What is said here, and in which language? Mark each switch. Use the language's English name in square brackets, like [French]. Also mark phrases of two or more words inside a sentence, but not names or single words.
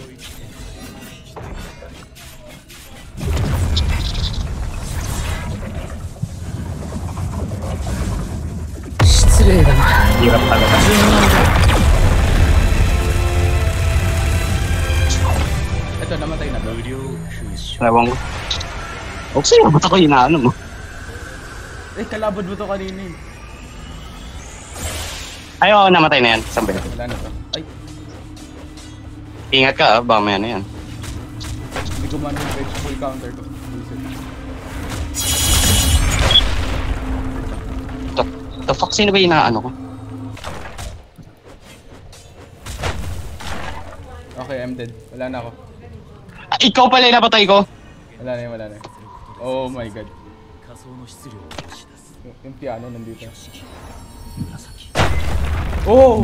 [Japanese] 失礼だな。 [Filipino] Hirap talaga. ito, namatay na to. Ewan ko. Okay, ba't ako inaano mo? Eh, kalabad mo to kanina eh. Ay, oo, namatay na yan. Saan ba yan? Wala na to. Ay, Ingat ka, baka may ano yan. hindi ko man yung [English] full counter [Filipino] ko. [English] The fuck, [Filipino] sino ba yung inaano ko? [English] Okay, I'm dead. [Filipino] Wala na ako. Ah, ikaw pala yung napatay ko? Wala na. [English] Oh my god. [Filipino] Yung piano nandito. Oh!